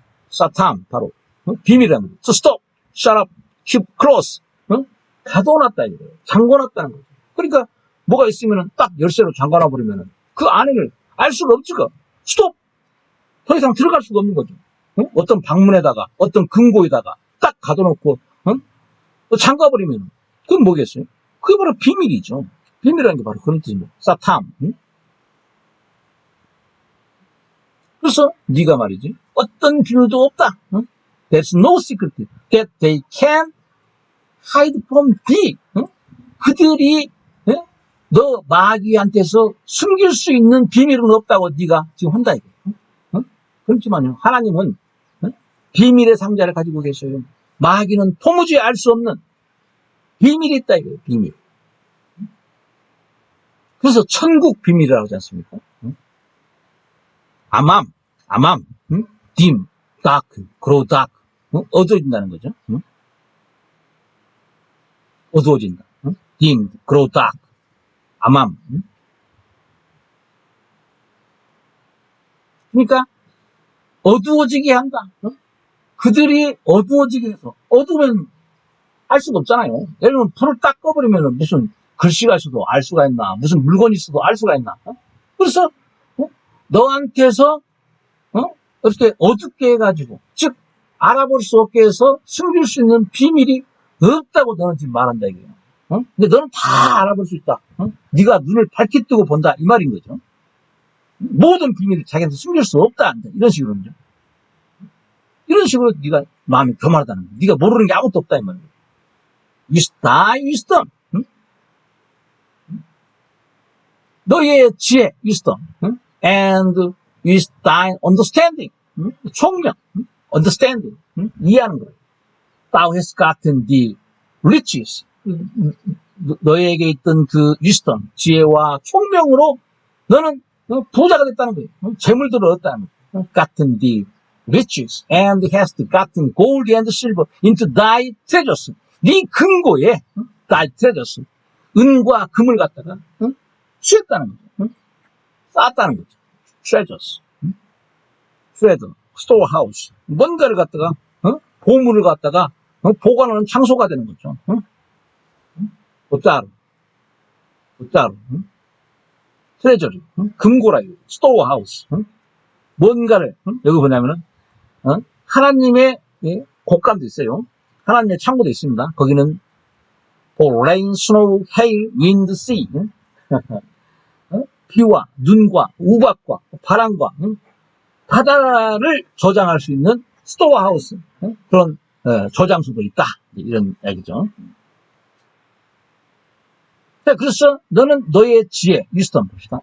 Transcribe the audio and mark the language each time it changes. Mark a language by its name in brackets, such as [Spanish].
[Korean] 사탐 바로 비밀이라는 거죠. [English] So stop, shut up, keep close. [Korean] 가둬놨다 이거예요. 잠궈놨다는 거죠. 그러니까 뭐가 있으면은 딱 열쇠로 잠가놔버리면은 그 안에를 알 수가 없지. 스톱. 더 이상 들어갈 수가 없는 거죠. 어떤 방문에다가 어떤 금고에다가 딱 가둬놓고 잠가버리면 그건 뭐겠어요? 그게 바로 비밀이죠. 비밀이라는 게 바로 그런 뜻입니다. 사탐. 그래서 네가 말이지 어떤 비밀도 없다. [English] There's no secret that they can hide from thee. [Korean] 그들이 너 마귀한테서 숨길 수 있는 비밀은 없다고 네가 지금 한다 이거예요. 그렇지만요 하나님은 비밀의 상자를 가지고 계셔요. 마귀는 도무지 알 수 없는 비밀이 있다 이거예요. 비밀. 그래서 천국 비밀이라고 하지 않습니까? [English] 아맘, dim, dark, grow dark. [Korean] 어두워진다는 거죠. 어두워진다. [English] dim, grow dark. 아맘. [Korean] 그러니까 어두워지게 한다. 그들이 어두워지게 해서, 어두우면 알 수가 없잖아요. 예를 들면 불을 딱 꺼버리면 무슨 글씨가 있어도 알 수가 있나, 무슨 물건이 있어도 알 수가 있나. 그래서 너한테서 이렇게 어둡게 해가지고, 즉 알아볼 수 없게 해서 숨길 수 있는 비밀이 없다고 너는 지금 말한다 이거예요. 근데 너는 다 알아볼 수 있다. 네가 눈을 밝게 뜨고 본다 이 말인 거죠. 모든 비밀을 자기한테 숨길 수 없다 이런 식으로죠. 이런 식으로 네가 마음이 교만하다는 거야. 네가 모르는 게 아무것도 없다 이 말이야. wisdom. 너의 지혜 wisdom. [English] and with thy understanding. [Korean] 총명. understanding. 이해하는 거예요. [English] Thou hast gotten the riches. [Korean] 너에게 있던 그 wisdom, 지혜와 총명으로 너는 부자가 됐다는 거예요. 재물들을 얻었다는 거예요. [English] gotten the riches and hast gotten gold and silver into thy treasures. [Korean] 네 금고에 [English] thy treasures. [Korean] 은과 금을 갖다가 취했다는 거죠. 쌓았다는 거죠. [English] treasures. treasure, storehouse. [Korean] 뭔가를 갖다가 보물을 갖다가 보관하는 장소가 되는 거죠. 옷자루, 트레저리, 금고라, 스토어하우스. 뭔가를, 여기 보냐면은, 하나님의 곳간도 있어요. 하나님의 창고도 있습니다. 거기는, [English] rain, snow, hail, wind, sea. [Korean] 비와, 눈과, 우박과, 바람과, 바다를 저장할 수 있는 스토어하우스. 그런, 저장소도 있다. 이런 얘기죠. 그래서 너는 너의 지혜, wisdom 봅시다.